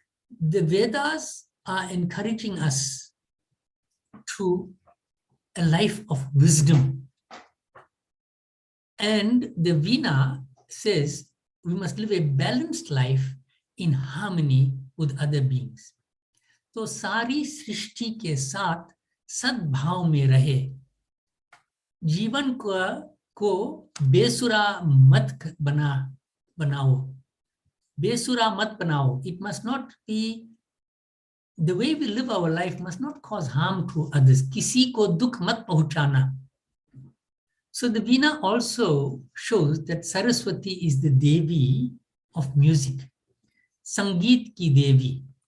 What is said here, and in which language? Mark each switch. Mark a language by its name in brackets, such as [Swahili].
[English] The Vedas are encouraging us to a life of wisdom. And the Veena says we must live a balanced life in harmony with other beings. [Hindi] तो सारी सृष्टि के साथ सद्भाव में रहे, जीवन को बेसुरा मत बनाओ, बेसुरा मत बनाओ. [English] It must not be, the way we live our life must not cause harm to others. [Hindi] किसी को दुख मत पहुंचाना. [English] So the Veena also shows that Saraswati is the Devi of music, [Hindi] Sangeet ki Devi.